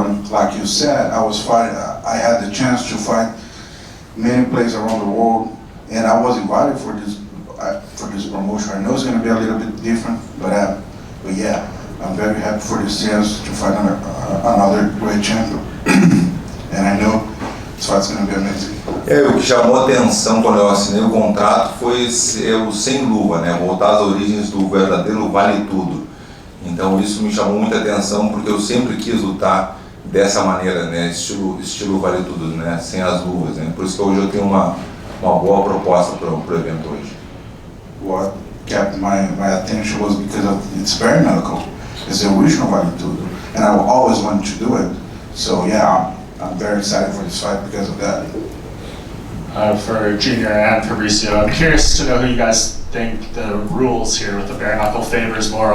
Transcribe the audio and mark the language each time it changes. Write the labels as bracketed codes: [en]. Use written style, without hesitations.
[en] Like you said, I had the chance to fight many places around the world. And I was invited for this promotion. I know it's going to be a little bit different, but yeah, I'm very happy for this chance to fight another great champion. And I know this fight's going to be amazing. [pt] O que chamou a atenção quando eu assinei o contrato foi o sem luva, né? Voltar às origens do verdadeiro vale tudo. Então isso me chamou muita atenção porque eu sempre quis lutar dessa maneira, né? Estilo vale tudo, né? Sem as luvas, né? Por isso que hoje eu tenho uma boa proposta para o evento hoje. [en] What kept my attention was because of it's bare knuckle. It's the original Vale Tudo, and I always wanted to do it. So yeah, I'm very excited for this fight because of that. For Junior and Fabricio, I'm curious to know who you guys think the rules here with the bare knuckle favors more.